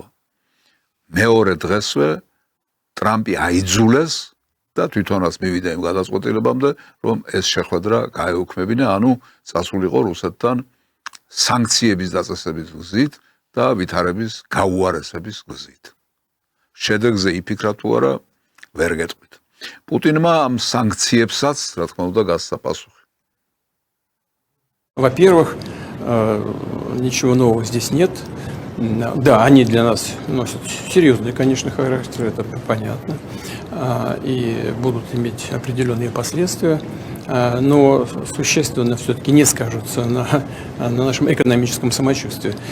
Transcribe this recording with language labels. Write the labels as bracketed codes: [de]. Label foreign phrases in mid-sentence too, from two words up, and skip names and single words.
[ka] მეორე დღესვე ტრამპი აიძულეს და თვითონაც მივიდა იმ გადაწყვეტილებამდე, რომ ეს შეხვედრა გაეუქმებინა, ანუ წასულიყო რუსეთთან სანქციების დაწესების გზით და ვითარების გაუარესების გზით. შედეგზე იფიქრა თუ არა, ვერ გეტყვით. პუტინმა ამ სანქციებსაც, რა თქმა უნდა, გასცა პასუხი. [ru] Во-первых, ничего нового здесь нет. Да, они для нас носят серьезный, конечно, характер, это понятно, и будут иметь определенные последствия, но существенно все-таки не скажутся на нашем экономическом самочувствии.